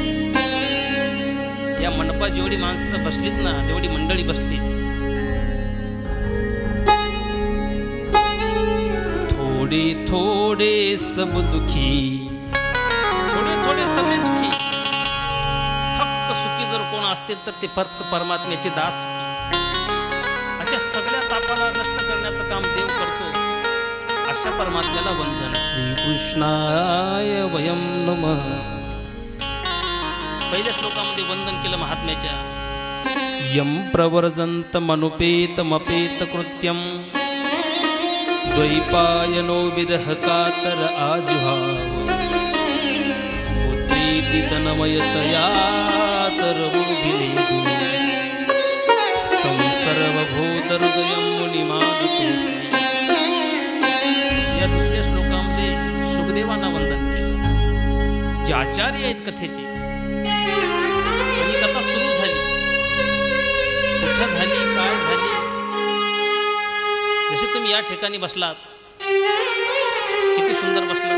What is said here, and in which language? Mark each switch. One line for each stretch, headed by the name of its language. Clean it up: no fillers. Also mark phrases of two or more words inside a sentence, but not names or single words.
Marathi: या मंडपात जेवढी माणसं बसलीत ना, जेवढी मंडळी बसली,
Hindi: थोडे थोडे सब दुखी,
Marathi: थोडे थोडे सगळे दुखी. फक्त सुखी जर कोण असतील तर ते फक्त परमात्म्याचे दास. अशा सगळ्या तापाला नष्ट करण्याचं काम देव करतो. अशा परमात्म्याला वंदन.
Sanskrit: श्रीकृष्णाय वयं नमः.
Marathi: पहिल्या श्लोकामध्ये वंदन केलं महात्म्याच्या.
Sanskrit: यं प्रवर्जन्तमनुपेतमपेत कृत्यं द्वैपायनो विरह कातर आजुहाव. पुत्रीति तन्मयतया तरवोभिनेदु तं सर्वभूतहृदयं मुनिमानतोऽस्मि.
Marathi: या दुसऱ्या श्लोकामध्ये सुखदेवांना वंदन केलं. जे आचार्य आहेत कथेचे, आणि कथा सुरू झाली. कुठं झाली, काय झाली, जसे तुम्ही या ठिकाणी बसलात, किती सुंदर बसलात.